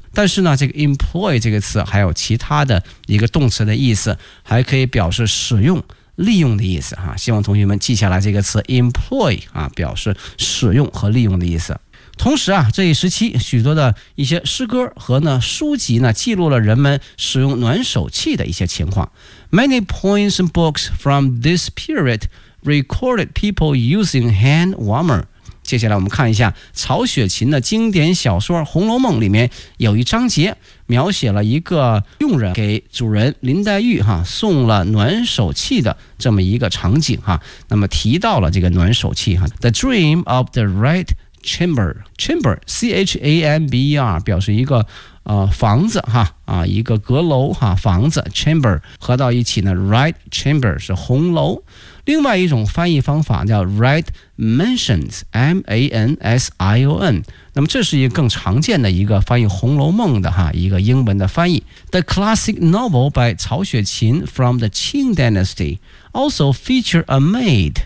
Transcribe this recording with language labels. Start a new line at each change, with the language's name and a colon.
Chinese: 但是呢这个 employ 这个词还有其他的一个动词的意思，还可以表示使用利用的意思哈。希望同学们记下来这个词 employ 啊，表示使用和利用的意思。同时啊，这一时期许多的一些诗歌和呢书籍呢，记录了人们使用暖手器的一些情况。
English: Many poems and books from this periodrecorded people using hand warmer。
Chinese: 接下来我们看一下曹雪芹的经典小说《红楼梦》里面有一章节描写了一个佣人给主人林黛玉哈送了暖手器的这么一个场景哈。那么提到了这个暖手器哈，
English: The dream of the red chamber，
Chinese: chamber C-H-A-M-B-E-R 表示一个房子哈，一个阁楼哈，房子 chamber 合到一起呢， red chamber 是红楼。另外一种翻译方法叫 red mansions， M-A-N-S-I-O-N。那么这是一个更常见的一个翻译《红楼梦》的哈一个英文的翻译。
English: The classic novel by 曹雪芹 from the Qing dynasty also feature a maid。